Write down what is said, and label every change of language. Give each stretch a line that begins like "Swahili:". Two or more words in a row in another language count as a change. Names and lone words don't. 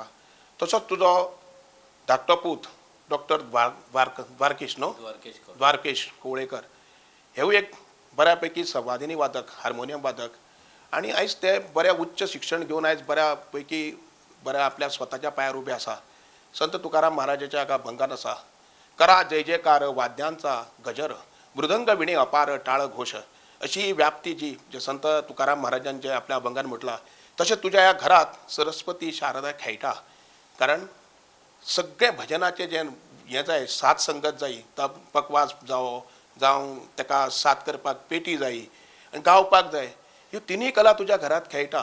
Konkani: तसोच तुजो धाकटो पूत डॉक्टर द्वारकेश न्हू द्वारकेश कोवळेकर हेवूय एक बऱ्या पैकी संवादिनी वादक हार्मोनियम वादक आनी आयज ते बऱ्या उच्च शिक्षण घेवन आयज बऱ्या पैकी बऱ्या आपल्या स्वताच्या पांयार उबे आसा. संत तुकाराम महाराजाच्या हाका भंगान आसा.
Marathi: करा जय जयकार वाद्यांचा गजर मृदंग विणे अपार टाळ घोष
Konkani: अशी ही व्याप्ती जी जे संत तुकाराम महाराजांनी जे आपल्या अभंगान म्हटलां तशें तुज्या ह्या घरात सरस्वती शारदा खेळटा. कारण सगळे भजनाचे जे हें जाय साथ संगत जायी पखवाज जावं ताका साथ करपाक पेटी जायी आनी गावपाक जाय ह्यो तिनूय कला तुज्या घरात खेळटा.